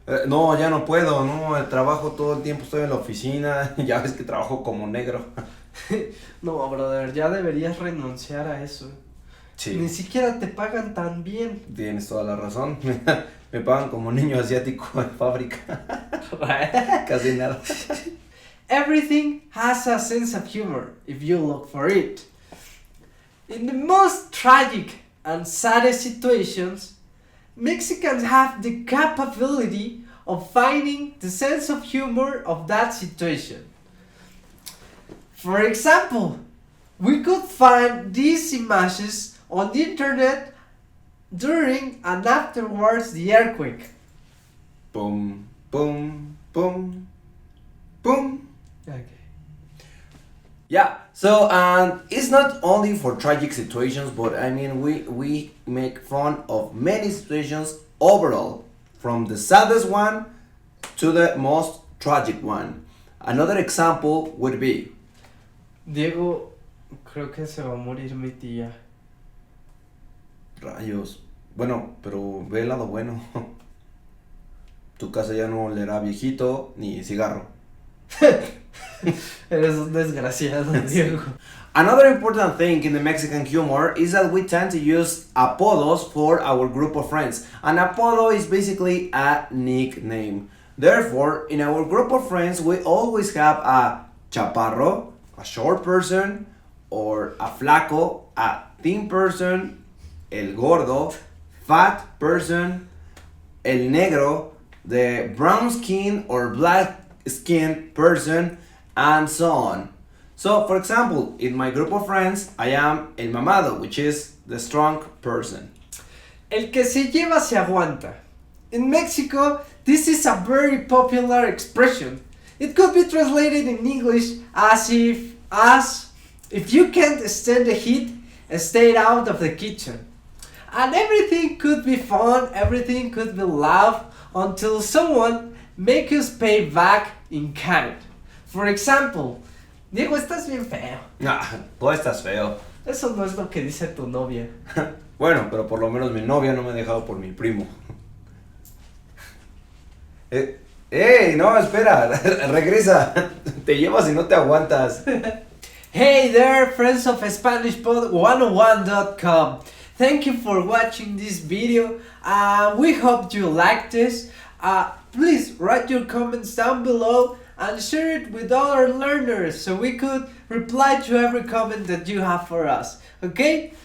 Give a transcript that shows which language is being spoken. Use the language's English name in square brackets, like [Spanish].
[Spanish] No, ya no puedo, no, trabajo todo el tiempo, estoy en la oficina, ya ves que trabajo como negro. No, brother, ya deberías renunciar a eso. Sí. Ni siquiera te pagan tan bien. Tienes toda la razón, me pagan como niño asiático en fábrica. Casi nada. [English] Everything has a sense of humor if you look for it. In the most tragic and saddest situations, Mexicans have the capability of finding the sense of humor of that situation. For example, we could find these images on the internet during and afterwards the earthquake. Boom, boom, boom, boom. Okay. Yeah, so it's not only for tragic situations, but I mean we make fun of many situations overall, from the saddest one to the most tragic one. Another example would be, [Spanish] Diego, creo que se va a morir mi tía. rayos, bueno, pero ve el lado bueno. Tu casa ya no olerá viejito ni cigarro. Eres un desgraciado, Diego. [English] Another important thing in the Mexican humor is that we tend to use apodos for our group of friends. An apodo is basically a nickname. Therefore, in our group of friends, we always have a chaparro, a short person, or a flaco, a thin person, el gordo, fat person, el negro, the brown skin or black skinned person, and so on. So, for example, in my group of friends, I am el mamado, which is the strong person. [Spanish] El que se lleva se aguanta. [English] In Mexico, this is a very popular expression. It could be translated in English as if you can't stand the heat, stay out of the kitchen. And everything could be fun, everything could be laugh until someone make us pay back in kind. For example, [Spanish] Diego, estás bien feo. Tú estás feo. Eso no es lo que dice tu novia. Bueno, pero por lo menos mi novia no me ha dejado por mi primo. ¡Ey! No, espera, regresa. Te llevas y no te aguantas. [English] Hey there, friends of SpanishPod101.com. Thank you for watching this video. We hope you liked this. Please write your comments down below and share it with other learners so we could reply to every comment that you have for us. Okay?